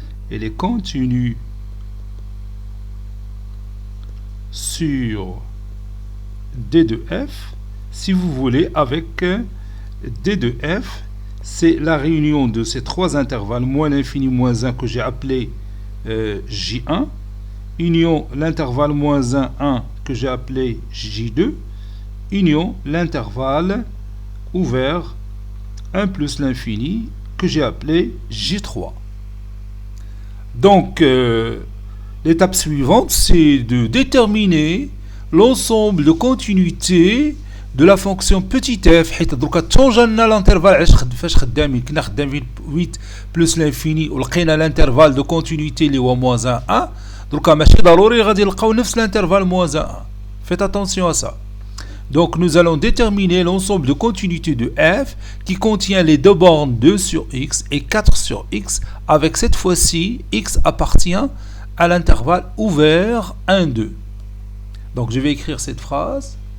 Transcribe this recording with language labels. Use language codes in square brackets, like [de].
[fr] Elle est continue sur D de f, si vous voulez, avec D de f, c'est la réunion de ces 3 intervalles, moins l'infini, moins 1, que j'ai appelé J1, union l'intervalle moins 1, 1, que j'ai appelé J2, union l'intervalle ouvert 1 plus l'infini que j'ai appelé J3. Donc, l'étape suivante, c'est de déterminer l'ensemble de continuité de la fonction petit f. [ar] حيت دروكا تونجا l'intervalle فاش خدامين كنا خدامين [fr] 8 plus l'infini [ar] ولقينا [fr] l'intervalle de continuité [ar] اللي هو [fr] moins 1. [ar] دروكا ماشي ضروري غادي نلقاو نفس [fr] l'intervalle moins 1. Faites attention à ça. Donc nous allons déterminer l'ensemble de continuité de f qui contient les deux bornes 2 sur x et 4 sur x, avec cette fois-ci x appartient à l'intervalle ouvert 1, 2. Donc je vais écrire cette phrase.